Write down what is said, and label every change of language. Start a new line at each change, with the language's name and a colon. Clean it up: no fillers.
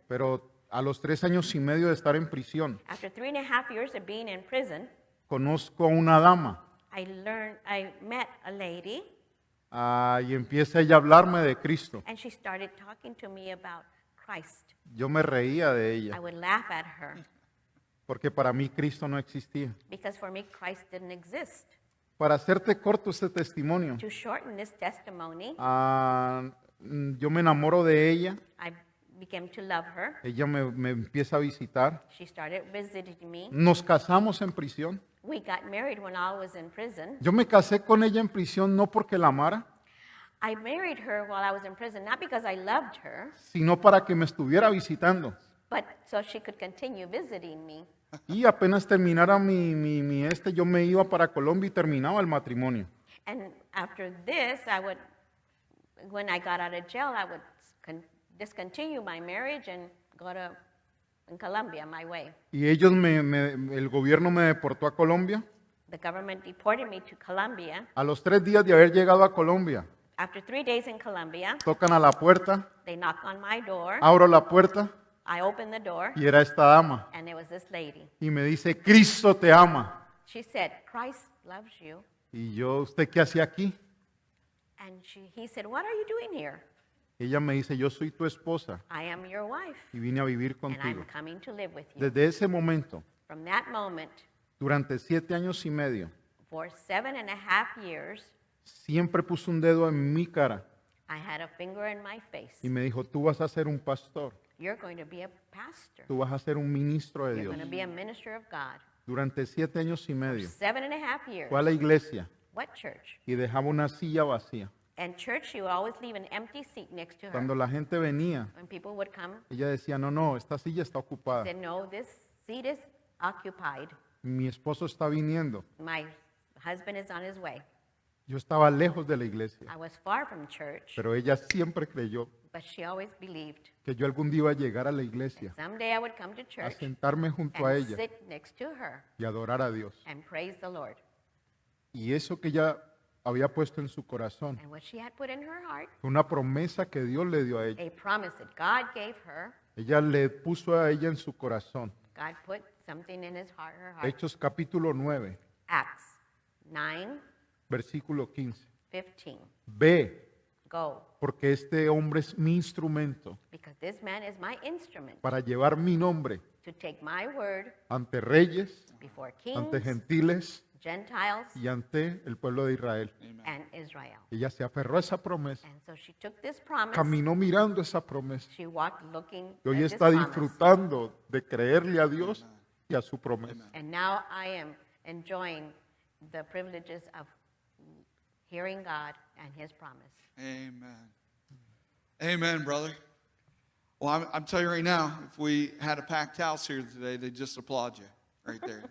Spanish: pero a los 3 años y medio de estar en prisión,
English: After 3.5 years of being in prison,
Spanish: conozco a una dama
English: I met a lady,
Spanish: y empieza ella a hablarme de Cristo.
English: and she started talking to me about Christ.
Spanish: Yo me reía de
English: I
Spanish: ella
English: would laugh at her
Spanish: porque para mí Cristo no existía.
English: because for me, Christ didn't exist.
Spanish: Para hacerte corto este testimonio,
English: To shorten this testimony,
Spanish: yo me enamoro de ella,
English: I began to love her.
Spanish: ella me empieza a visitar,
English: She started visiting me.
Spanish: nos casamos en prisión.
English: We got married when I was in prison.
Spanish: Yo me casé con ella en prisión no porque la amara,
English: I married her while I was in prison, not because I loved her,
Spanish: sino para que me estuviera visitando.
English: but so she could continue visiting me.
Spanish: Y apenas terminara yo me iba para Colombia y terminaba el matrimonio.
English: And after this, when I got out of jail, I would discontinue my marriage and go to in Colombia my way.
Spanish: Y el gobierno me deportó a Colombia.
English: The government deported me to Colombia.
Spanish: A los 3 días de haber llegado a Colombia,
English: After 3 days in Colombia,
Spanish: tocan a la puerta,
English: they knock on my door.
Spanish: abro la puerta
English: I opened the door,
Spanish: y era esta dama.
English: and there was this lady.
Spanish: Y me dice, Cristo te ama.
English: She said, Christ loves you.
Spanish: Y yo, ¿usted qué hacía aquí?
English: And he said, what are you doing here?
Spanish: Ella me dice, yo soy tu esposa
English: I am your wife,
Spanish: y vine a vivir
English: and I'm
Spanish: contigo.
English: coming to live with you.
Spanish: Desde ese momento,
English: From that moment,
Spanish: durante 7 años y medio,
English: for 7.5 years,
Spanish: siempre puso un dedo en mi cara
English: I had a finger in my face.
Spanish: y me dijo, tú vas a ser un pastor,
English: You're going to be a pastor.
Spanish: tú vas a ser un ministro de
English: You're
Spanish: Dios.
English: going to be a minister of God.
Spanish: Durante 7 años y medio
English: 7.5 years.
Spanish: fue a la iglesia
English: What church?
Spanish: y dejaba una silla vacía.
English: And church, she would always leave an empty seat next to her.
Spanish: Cuando la gente venía,
English: When people would come,
Spanish: ella decía, no, esta silla está ocupada.
English: said, no, this seat is occupied.
Spanish: Mi esposo está viniendo.
English: My husband is on his way.
Spanish: Yo estaba lejos de la iglesia,
English: I was far from church,
Spanish: pero ella siempre creyó
English: but she always believed
Spanish: que yo algún día iba a llegar a la iglesia,
English: someday I would come to
Spanish: a
English: church
Spanish: sentarme junto a
English: and
Spanish: ella
English: sit next to her
Spanish: y adorar a Dios.
English: and praise the Lord.
Spanish: Y eso que ella había puesto en su corazón
English: And what she had put in her heart,
Spanish: fue una promesa que Dios le dio a ella.
English: a promise that God gave her,
Spanish: Ella le puso a ella en su corazón.
English: God put something in her heart.
Spanish: Hechos capítulo 9,
English: Acts 9,
Spanish: versículo 15.
English: 15.
Spanish: Ve,
English: Go,
Spanish: porque este hombre es mi instrumento
English: because this man is my instrument
Spanish: para llevar mi nombre
English: to take my word
Spanish: ante reyes,
English: before
Spanish: ante
English: kings,
Spanish: gentiles
English: Gentiles
Spanish: y ante el pueblo de Israel.
English: and Israel.
Spanish: Ella se aferró a esa promesa,
English: And so she took this promise.
Spanish: caminó mirando esa promesa
English: She walked looking
Spanish: y hoy
English: at this
Spanish: está
English: promise.
Spanish: disfrutando de creerle a Dios y a su promesa.
English: And now I am enjoying the privileges of hearing God and His promise. Amen. Amen, brother. Well, I'm telling you right now, if we had a packed house here today, they'd just applaud you right there.